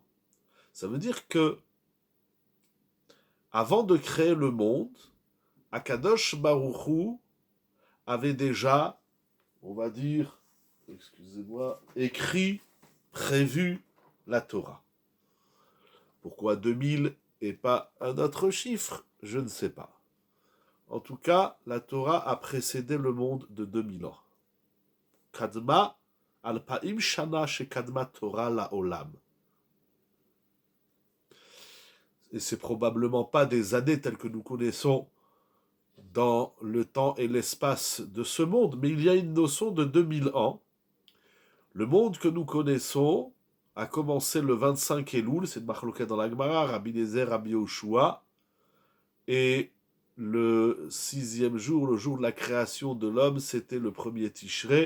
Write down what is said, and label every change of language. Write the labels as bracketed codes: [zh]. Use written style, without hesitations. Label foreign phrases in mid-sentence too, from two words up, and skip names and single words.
[fr] Ça veut dire que, avant de créer le monde, [he] הקדוש ברוך הוא [fr] avait déjà, on va dire, excusez-moi, écrit, prévu la Torah. Pourquoi 2000 et pas un autre chiffre? Je ne sais pas. En tout cas, la Torah a précédé le monde de 2000 ans. [he] קדמה אלפיים שנה שקדמה תורה לעולם. [fr] Et c'est probablement pas des années telles que nous connaissons dans le temps et l'espace de ce monde, mais il y a une notion de 2000 ans. Le monde que nous connaissons a commencé le 25 Elul, c'est de Machloket dans la Gemara, Rabbi Eliezer, Rabbi Yoshua, et le 6e jour, le jour de la création de l'homme, c'était le premier Tishrei.